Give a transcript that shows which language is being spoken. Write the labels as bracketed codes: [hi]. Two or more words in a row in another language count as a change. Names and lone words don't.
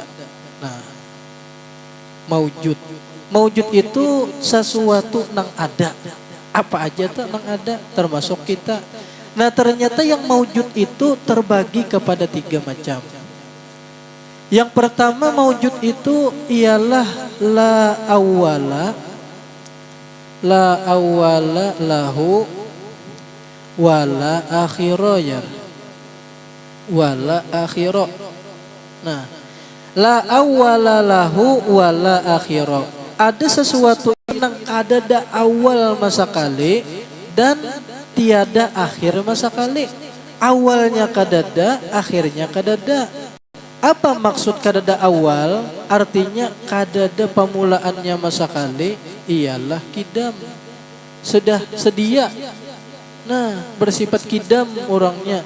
[bjn] Nah, maujud. Maujud itu sesuatu nang ada. Apa aja tuh nang ada, termasuk kita. Nah, ternyata yang maujud itu terbagi kepada tiga macam. Yang pertama maujud itu ialah [ar] لا أول له ولا آخر [bjn] ya. [ar] ولا آخر. Nah, لا أول له ولا آخر. [bjn] Ada sesuatu yang ada awal masa kali dan tiada akhir masa kali. Awalnya kadada, akhirnya kadada. Apa maksud kadada awal? Artinya kadada pemulaannya masa kali ialah kidam. Sudah sedia. Nah, bersifat kidam orangnya.